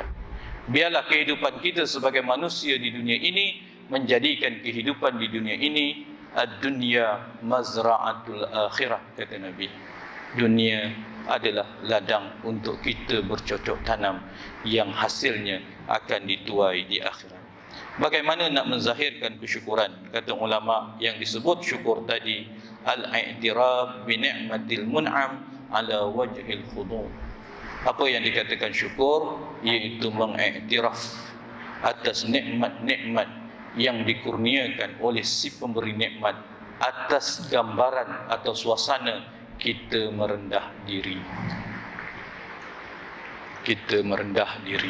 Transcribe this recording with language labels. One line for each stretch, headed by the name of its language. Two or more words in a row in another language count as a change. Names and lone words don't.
Malay: Biarlah kehidupan kita sebagai manusia di dunia ini menjadikan kehidupan di dunia ini
Arabic: الدنيا مزرعة الآخرة,
Malay: kata Nabi. Dunia adalah ladang untuk kita bercocok tanam yang hasilnya akan dituai di akhirat. Bagaimana nak menzahirkan kesyukuran? Kata ulama, yang disebut syukur tadi,
Arabic: الاعتراف بنعمة المنعم على وجه الخضوع'.
Malay: Apa yang dikatakan syukur? Iaitu mengiktiraf atas nikmat-nikmat yang dikurniakan oleh si pemberi nikmat, atas gambaran atau suasana kita merendah diri. Kita merendah diri.